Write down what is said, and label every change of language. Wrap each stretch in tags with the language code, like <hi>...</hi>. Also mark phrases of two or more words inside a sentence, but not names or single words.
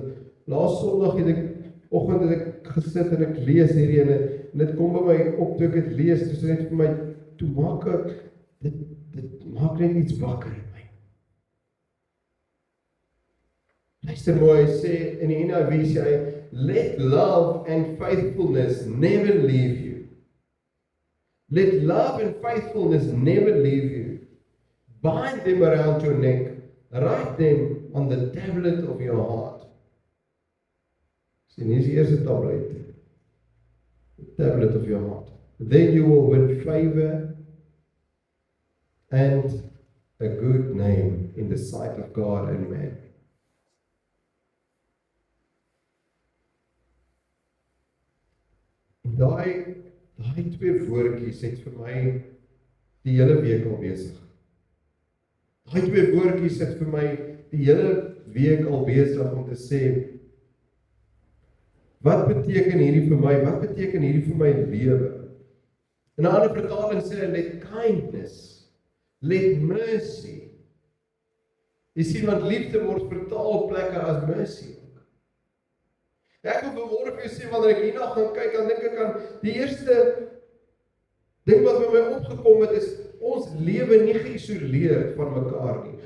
<af>En Laas Sondag oggend het ek gesit en ek lees hierdie en dit kom by my op toe ek dit lees, dis net vir my, toe maak ek, dit maak net iets wakker in my. Luister mooi, hy sê in die NIV sê hy,</af> <en>let love and faithfulness never leave you. Let love and faithfulness never leave you. Bind them around your neck. Write them on the tablet of your heart.</en> <af>Sien, hier is die eerste tablet.</af> <en>The tablet of your heart. Then you will win favor and a good name in the sight of God and man.</en> <af>Daai twee woordjies het vir my die hele week al besig. Daai twee woordjies het vir my die hele week al besig om te sê, wat beteken hierdie vir my? Wat beteken hierdie vir my lewe? In 'n ander vertaling sê hy,</af> <en>let kindness, let mercy.</en> <af>Jy sien, want liefde word vertaal plekke as mercy. Ek wil vanmôre vir jou sê, wanneer ek hierna gaan kyk, dan dink ek aan die eerste ding wat by my opgekom het, is ons lewe nie geïsoleerd van mekaar nie.</af>